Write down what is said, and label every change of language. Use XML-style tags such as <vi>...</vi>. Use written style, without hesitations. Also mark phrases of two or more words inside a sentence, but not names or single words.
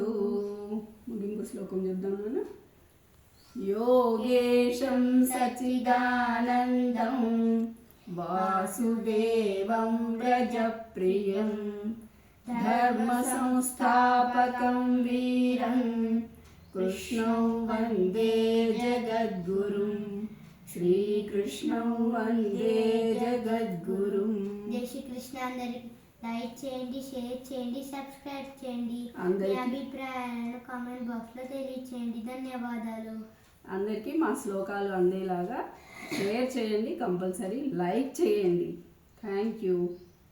<te>ముగింపు శ్లోకం చూద్దాం.</te> <sa>योगेशं सच्चिदानन्दं वासुदेवं व्रजप्रियं धर्म संस्थापकं वीरं कृष्णं वंदे जगद्गुरुं. श्रीकृष्णं वंदे जगद्गुरुं. जय श्री कृष्ण.</sa> <te>అందరికి లైక్ చేయండి, షేర్ చేయండి, సబ్స్క్రైబ్ చేయండి. మీ అభిప్రాయాలను కామెంట్ బాక్స్లో తెలియచేయండి. ధన్యవాదాలు. అందరికీ మా శ్లోకాలు అందేలాగా షేర్ చేయండి,</te> <en>compulsory like</en> <te>చేయండి.</te> <en>thank you.</en>